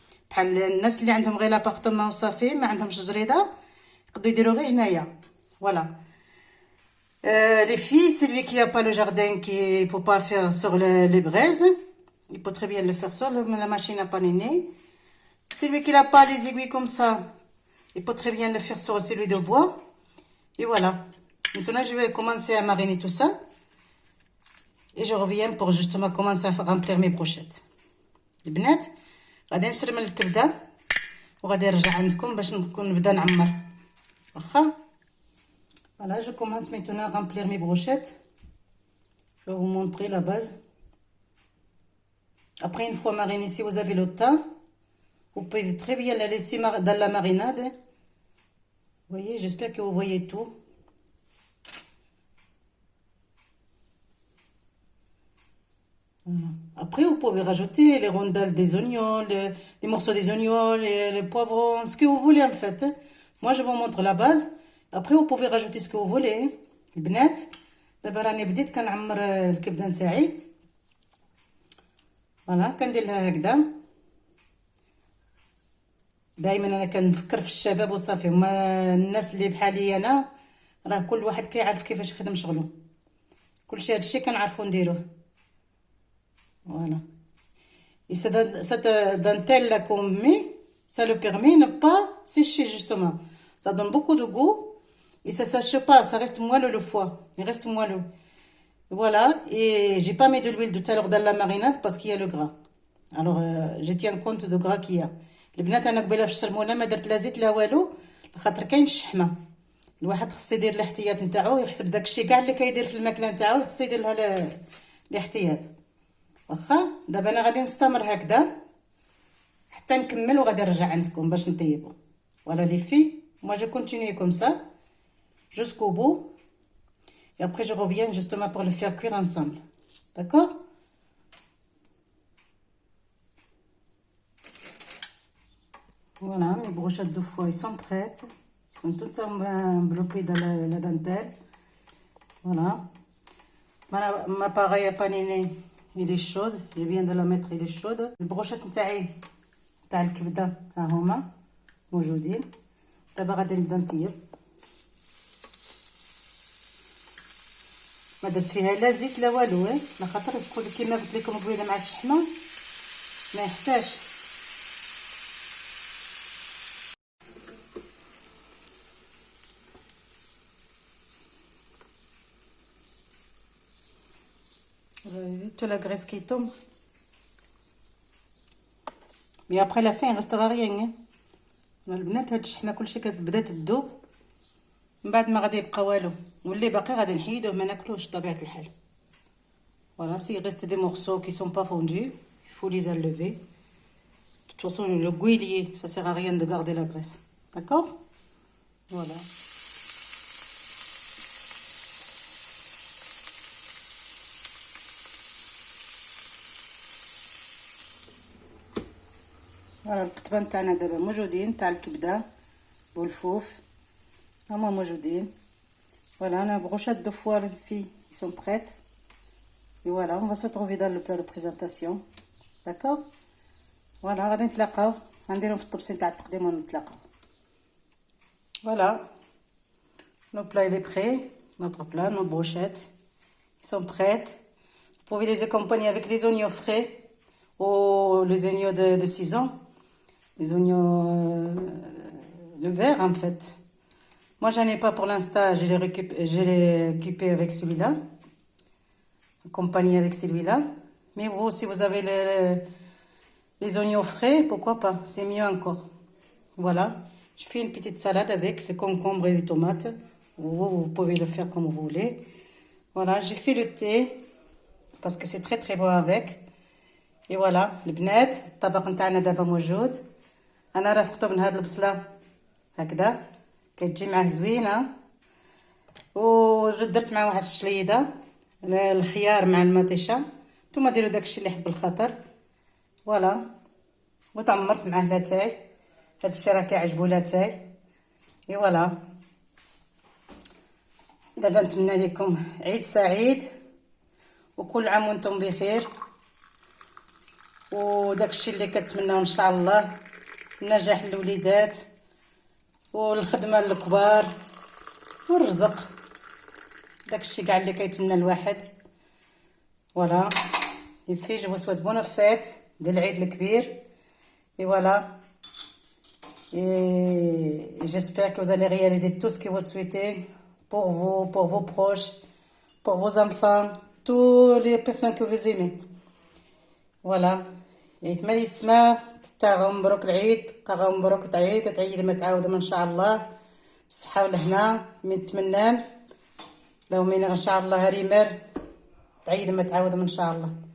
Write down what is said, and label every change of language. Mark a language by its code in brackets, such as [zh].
[ar] بحال الناس اللي عندهم غير لابارتمون وصافي ما عندهمش جريده يقدروا يديروا غير هنايا. [fr] فوالا les filles, celui qui a pas le jardin, qui peut pas faire sur les braises, il peut très bien le faire sur la machine à paniner. Celui qui n'a pas les aiguilles comme ça, il peut très bien le faire sur celui de bois. Et voilà. Maintenant, je vais commencer à mariner tout ça. Et je reviens pour justement commencer à remplir mes brochettes. [ar] Les bnat, غادي نشرمل الكبده وغادي نرجع عندكم باش نبدا نعمر. واخا. [fr] Voilà, je commence maintenant à remplir mes brochettes. Je vais vous montrer la base. Après, une fois marinée, si vous avez le temps, vous pouvez très bien la laisser dans la marinade. Vous voyez, j'espère que vous voyez tout. Voilà. Après, vous pouvez rajouter les rondelles des oignons, les morceaux des oignons, les poivrons, ce que vous voulez en fait. Moi, je vous montre la base. Après, vous pouvez rajouter ce que vous voulez. [ar] البنات دابا راني بديت كنعمر الكبده نتاعي. فوالا كندير لها هكذا. دائما انا كنفكر في الشباب وصافي، هما الناس اللي بحالي انا راه كل واحد كيعرف كيفاش يخدم شغله، كلشي هادشي كنعرفو نديروه. [fr] Voilà. Et cette dentelle qu'on met, ça le permet de ne pas sécher justement. Ça donne beaucoup de goût et ça sèche pas, ça reste moelleux le foie. Il reste moelleux. Voilà. Et j'ai pas mis de l'huile tout à l'heure dans la marinade parce qu'il y a le gras. Alors je tiens compte du gras qu'il y a. [ar] البنات انا قبيله في الشرمونه ما درت لا زيت لا والو، خاطر كاين الشحمه. الواحد خصو يدير الاحتياط نتاعو، يحسب داكشي كاع اللي كيدير في الماكله نتاعو خصو يدير لها الاحتياط. واخا دابا انا غادي نستمر هكذا حتى نكمل وغادي نرجع عندكم باش نطيبو. [fr] Voilà les filles, moi je continue comme ça jusqu'au bout et après je reviens justement pour le faire cuire ensemble. D'accord? Voilà, mes brochettes de foie, ils sont prêtes. Ils sont toutes enveloppées dans la dentelle. Voilà. Ma pareille à paniner, il est chaude. Je viens de la mettre, il est chaude. [ar] البروشات نتاعي تاع الكبده ها هما موجودين. دابا غادي نبدا نطيب. ما درت فيها لا زيت لا والو، لخاطر كيما قلت لكم قبيله مع الشحمه ما يحتاجش. [fr] Vous avez vu toute la graisse qui tombe. Mais après la fin il restera rien. [ar] البنات هاد الشحمه كلشي كتبدا تذوب، من بعد ما غادي يبقى والو، واللي باقي غادي نحيدوه ما ناكلوش طبيعه الحال. [fr] Voilà, s'il reste des morceaux qui sont pas fondus, il faut les enlever. De toute façon, le goût il y est, ça sert à rien de garder la graisse. D'accord? Voilà. [ar] Voilà القطبان تاعنا دابا موجودين تاع الكبده والفوف هما موجودين. [fr] Voilà, on a brochette de foie les filles, ils sont prêtes. Et voilà, on va se retrouver dans le plat de présentation. D'accord? [ar] Voilà, غادي نتلاقاو غنديرهم في الطبسين تاع التقديم ونتلاقاو. [fr] Voilà, nos plats il est prêt, notre plat, nos brochettes, ils sont prêtes. Vous pouvez les accompagner avec les oignons frais ou les oignons de saison, les oignons le vert en fait. Moi j'en ai pas pour l'instant, je l'ai équipé avec celui-là, accompagné avec celui-là. Mais vous, si vous avez les oignons frais, pourquoi pas, c'est mieux encore. Voilà, je fais une petite salade avec les concombres et les tomates. Vous pouvez le faire comme vous voulez. Voilà, j'ai fait le thé parce que c'est très très bon avec. [ar] Et voilà, البنات الطبق نتاعنا دابا موجود. انا رافقته من هاد البصله هكذا كتجي معاه زوينه، ودرت معاه واحد الشليده الخيار مع المطيشه. نتوما ديروا داكشي اللي يحب الخاطر. فوالا، وتعمرت معاه لاتاي، هادشي راه كيعجبو لاتاي. اي فوالا، دابا نتمنى لكم عيد سعيد وكل عام وانتم بخير، وداكشي اللي كنتمناو ان شاء الله النجاح للوليدات والخدمه للكبار والرزق، داكشي كاع اللي كيتمنى الواحد. [fr] فوالا، يفي جو سويت بون فيت [ar] ديال العيد الكبير. [fr] Et voilà, et j'espère que vous allez réaliser tout ce que vous souhaitez pour vous, pour vos proches, pour vos enfants, toutes les personnes que vous aimez. Voilà. [ar] يتمنى يسمع تاع مبروك العيد، قاغا مبروك تعيد ما تعاود ان شاء الله بالصحه والهنا من تمنام لو من ان شاء الله ريمر تعيد ما تعاود ان شاء الله.